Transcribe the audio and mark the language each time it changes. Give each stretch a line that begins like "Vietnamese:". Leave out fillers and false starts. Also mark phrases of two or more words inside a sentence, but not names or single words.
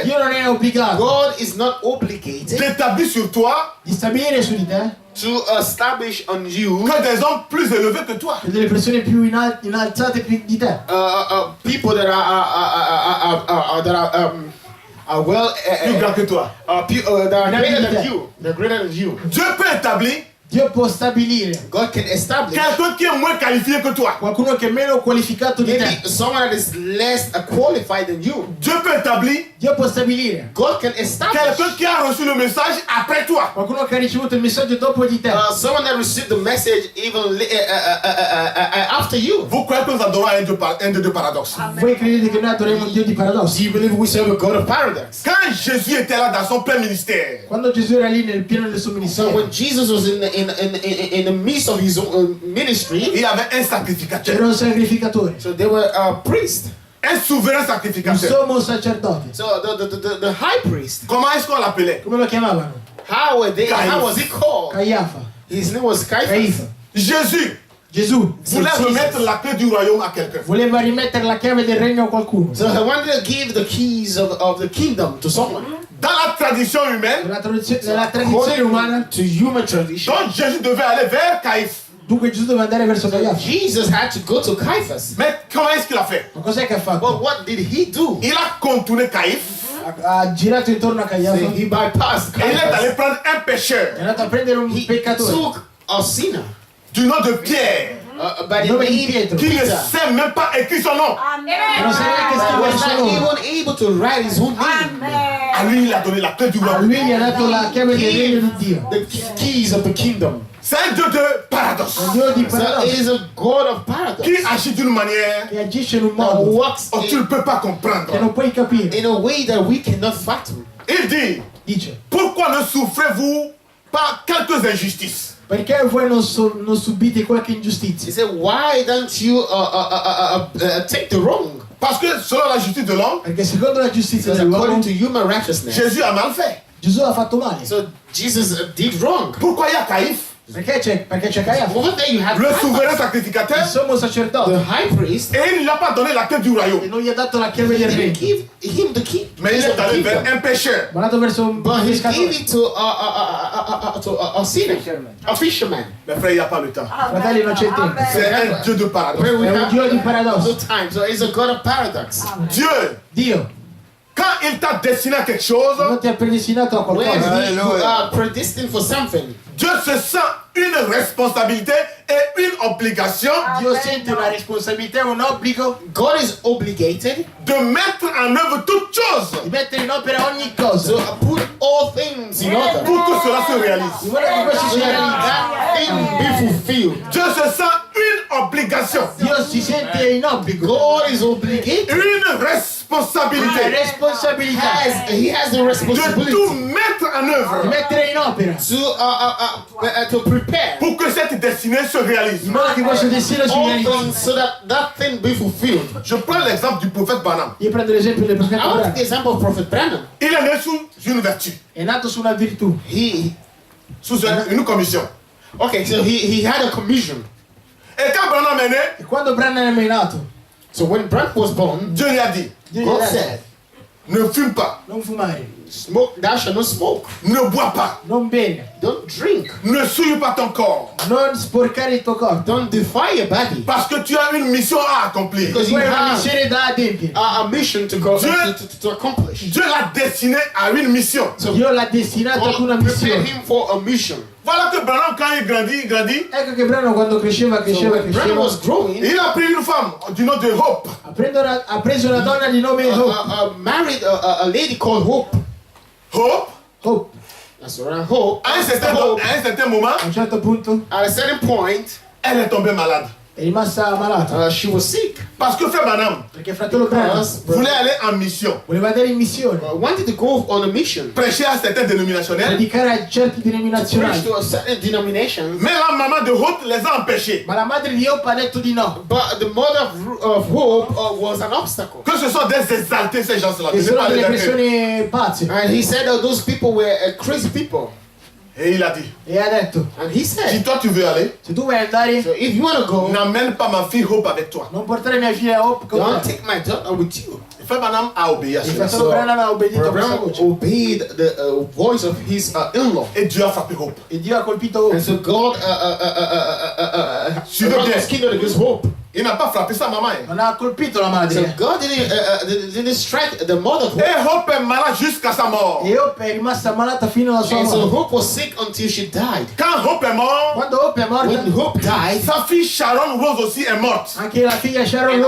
Italian: Dio non è obbligato
English: God is not obligated
French: d'établir sur toi
Italian: di stabilire su di te
English: to establish on you
French: que des hommes plus élevés que toi.
Italian: che delle persone più innalzate più di te.
English: people that are well
French: Plus grands que toi.
English: that are greater than you. They're greater than you.
French: Dieu peut établir
Italian: Dio può stabilire
English: God can establish
French: quelqu'un qui est moins qualifié que toi.
Italian: qualcuno che è meno qualificato di te.
English: maybe someone that is less qualified than you.
French: Dieu peut établir
Italian: Dio può stabilire
English: God can establish
French: quelqu'un qui a reçu le message après toi.
Italian: qualcuno che ha ricevuto il messaggio dopo di te.
English: someone that received the message even after you.
French: Vous croyez que nous adorons un Dieu de paradoxe?
Italian: Voi credete che noi adoriamo un Dio di
English: Do
Italian: paradossi?
English: you believe we serve a God of paradox?
French: Quand Jésus était là dans son plein ministère,
Italian: Quando Gesù era lì nel pieno del suo
English: So
Italian: ministero,
English: when Jesus was in the midst of his own ministry,
French: il y avait un sacrificateur,
Italian: c'era un sacrificatore,
English: so there were priests.
French: un souverain un sacrificateur.
Italian: sommo sacerdote.
English: So the high priest,
French: Comment est-ce qu'on l'appelait?
Italian: Come lo chiamavano?
English: how was he called?
Italian: Caiafa.
English: His name was Caiaphas.
Italian: Caifa.
French: Jésus
Italian: Gesù
French: voulait remettre la clé du royaume à quelqu'un.
Italian: voleva rimettere la chiave del regno a qualcuno.
English: So he wanted to give the keys of the kingdom to someone.
French: Dans la tradition humaine,
Italian: Nella tradizione umana,
English: To human tradition,
French: donc Jésus devait aller vers Caïphe.
Italian: dunque Gesù doveva andare verso Caiafa.
English: Jesus had to go to Caiaphas.
French: Mais comment est-ce qu'il a fait?
Italian: Ma cos'è che ha fatto?
English: But what did he do?
French: Il a contourné Caïphe
Italian: Ha girato intorno a Caiafa,
English: He bypassed
French: et il est allé
English: Caiaphas.
French: prendre un pécheur
Italian: è andato a prendere un
English: He
Italian: peccatore
English: took a sinner
French: du nom de Pierre
English: by the
Italian: Nome di
English: name
Italian: Pietro.
French: qui ne
English: Peter.
French: sait même pas écrire son nom.
Italian: non sa neanche
English: He
Italian: scrivere il
English: was
Italian: suo
English: not
Italian: nome.
English: even able to write his own name.
French: À lui, il a donné la clé du
Italian: A
French: royaume.
Italian: lui gli ha dato la chiave del regno di Dio.
English: The keys of the kingdom.
French: C'est un Dieu de paradoxe
Italian: Un Dio di
English: So it
Italian: paradosso
English: is a God of paradox
French: qui agit d'une manière
Italian: che agisce in un
English: that
Italian: modo
English: works
French: que tu ne peux pas comprendre.
Italian: che non puoi capire.
English: in a way that we cannot fathom.
French: Il dit,
Italian: Dice,
French: pourquoi ne souffrez-vous pas quelques injustices?
Italian: perché voi non subite qualche
English: He
Italian: ingiustizia?
English: said, why don't you take the wrong?
French: Parce que selon la justice de l'homme,
Italian: Perché secondo la giustizia
English: Because according
Italian: dell'uomo,
English: to human righteousness,
French: Jésus a mal fait.
Italian: Gesù ha fatto male.
English: so Jesus did wrong.
French: Pourquoi il y a Caïphe,
Italian: Perché c'è Caiafa,
English: Over there you have
French: le
English: Caiaphas,
French: souverain
Italian: il
French: sacrificateur,
Italian: sommo sacerdote,
English: the high priest,
French: et il ne lui a pas donné la clé du
Italian: e
French: royaume.
Italian: non gli ha dato la chiave
English: he
Italian: del
English: didn't
Italian: regno,
English: give him the key.
French: Mais il
English: keys
French: est
English: of the
French: allé vers
English: kingdom.
French: un pécheur.
Italian: ma ha dato verso un
English: But he gave
Italian: pescatore.
English: it to a sinner, a fisherman.
French: Mais frère, il n'y a pas le temps.
Italian: Fratelli, non c'è tempo.
French: C'est un Dieu de paradoxe.
English: Where we
Italian: È un
English: have
Italian: Dio di
English: no
Italian: paradosso.
English: time. So it's a God of paradox.
French: Dieu,
Italian: Dio
French: quand il t'a destiné à quelque chose,
Italian: non ti ha predestinato a
English: When
Italian: qualcosa.
English: you are predestined for something,
French: Dieu se sent une responsabilité et une obligation
Italian: Dio sente una responsabilità, un obbligo
English: God is obligated
French: de mettre en œuvre toutes choses
Italian: di mettere in opera ogni cosa.
English: to put all things in order.
French: pour que cela se
Italian: Di
French: réalise.
Italian: modo che questo si realizza.
English: That thing be fulfilled.
French: Dieu se sent une obligation,
Italian: Dio si sente in obbligo,
English: God is obligated
French: une responsabilité responsabilité
Italian: responsabilità
English: he has the
French: de
English: responsibility
French: tout mettre en
Italian: di
French: œuvre
Italian: mettere in opera
English: to prepare
French: pour que cette destinée se réalise.
Italian: in modo che questo destino si
English: all
Italian: realizzi.
English: things so that thing be fulfilled.
French: Je prends l'exemple du prophète Branham.
Italian: Io prendo l'esempio del profeta
English: I want to take
Italian: Abramo.
English: the example of Prophet Branham.
French: Il est né sous une vertu,
Italian: È nato su una virtù,
French: sous une commission.
English: Okay, so he had a commission.
French: Et quand Branham est né,
Italian: e quando Branham è nato,
English: So when Branham was born,
French: Dieu lui a dit,
Italian: Dio gli
English: God
Italian: ha detto,
English: said,
French: ne fume pas,
Italian: non fumare,
English: "Smoke, thou shalt not smoke.
French: ne bois pas,
Italian: non bere,
English: Don't drink.
French: ne souille pas ton corps,
Italian: non sporcare il tuo corpo,
English: Don't defile your body,
French: parce que tu as une mission à accomplir.
English: because
Italian: tu
English: you
Italian: hai una
English: have
Italian: missione da adempiere.
English: a mission to go
French: Dieu-
English: to accomplish."
French: Dieu l'a destiné à une mission.
English: So
Italian: Dio l'ha destinato ad una
English: God prepared
Italian: missione.
English: him for a mission.
French: Voilà que Branham, quand il grandit,
Italian: Ecco che Branham quando cresceva,
English: So
Italian: cresceva,
English: when Branham
Italian: cresceva,
English: was growing,
French: il a pris une femme du nom de Hope.
Italian: ha preso una donna di nome Hope.
English: married a lady called Hope.
French: Hope,
Italian: Hope,
English: That's right, Hope.
French: à un certain moment,
Italian: a un certo punto
English: At a certain point,
French: elle est tombée malade.
Italian: è rimasta malata,
English: she was sick.
French: Parce que frère Branham
Italian: perché fratello Branham
English: Because
French: voulait aller en mission,
Italian: voleva andare in missione,
English: wanted to go on a mission.
French: prêcher à certains dénominationnels,
Italian: predicare a certi
English: Preach
Italian: denominazionali.
English: to a certain denominations.
French: mais la maman de Hope les a empêchés.
Italian: Ma la madre di Hope ha detto di no,
English: But the mother of Hope was an obstacle.
French: Que ce sont des exaltés ces gens-là.
Italian: che
French: Ce n'est
Italian: sono
French: pas des
Italian: delle
French: exaltés.
Italian: persone pazze.
English: And he said that those people were crazy people.
French: Et il a dit,
Italian: E ha detto,
English: And he
Italian: si
English: said,
French: toi tu veux aller,
Italian: se tu vuoi andare,
English: so if you want to go,
French: n'amène pas ma fille Hope avec toi.
Italian: non portare mia figlia Hope con
English: don't
Italian: te.
English: take my daughter with you.
French: Frère Branham a obéi à
Italian: Il
French: cela.
Italian: fratello Branham ha obbedito a questa
English: Abraham
Italian: voce.
English: obeyed the voice of his in-law.
French: Et Dieu a frappé Hope.
Italian: E Dio ha colpito Hope.
English: And so God
French: Suivez bien.
English: was kindled against Hope.
French: Il n'a pas frappé sa maman.
Italian: Non ha colpito la
English: So
Italian: madre.
English: God didn't strike the mother of Hope.
French: Et Hope est malade jusqu'à sa mort.
Italian: E Hope è rimasta malata fino alla sua
English: And so
Italian: morte.
English: Hope was sick until she died.
French: Quand Hope est mort,
Italian: Quando Hope è morta,
English: When Hope died,
French: sa fille Sharon Rose aussi est morte.
Italian: anche la figlia Sharon
English: and